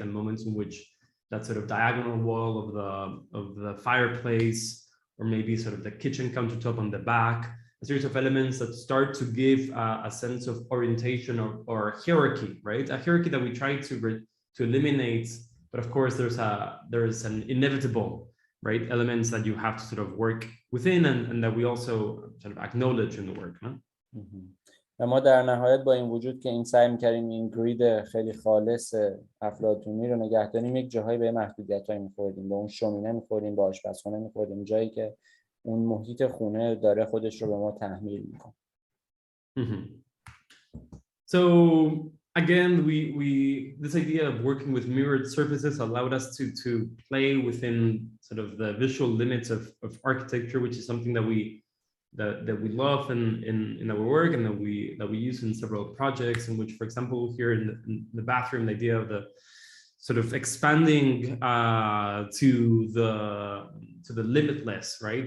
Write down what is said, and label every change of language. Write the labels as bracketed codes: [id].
[en] And moments in which that sort of diagonal wall of the fireplace, or maybe sort of the kitchen countertop on the back, a series of elements that start to give a sense of orientation or hierarchy, right? A hierarchy that we try to eliminate, but of course there's an inevitable, right, elements that you have to sort of work within and that we also sort of acknowledge in the work, no? [fa] و ما در نهایت با این وجود که این سعی می‌کردیم این گرید خیلی خالص افلاطونی رو نگه داریم، یک جاهایی به محدودیت‌های می‌خوردیم، به اون شومینه می‌خوردیم، به آشپزخونه می‌خوردیم، جایی که اون محیط خونه داره خودش رو به ما تحمیل می‌کنه. [en] So again, this idea of working with mirrored surfaces allowed us to play within sort of the visual limits of architecture, which is something that we love in our work and that we use in several projects, in which, for example, here in the bathroom, the idea of the sort of expanding to the limitless, right?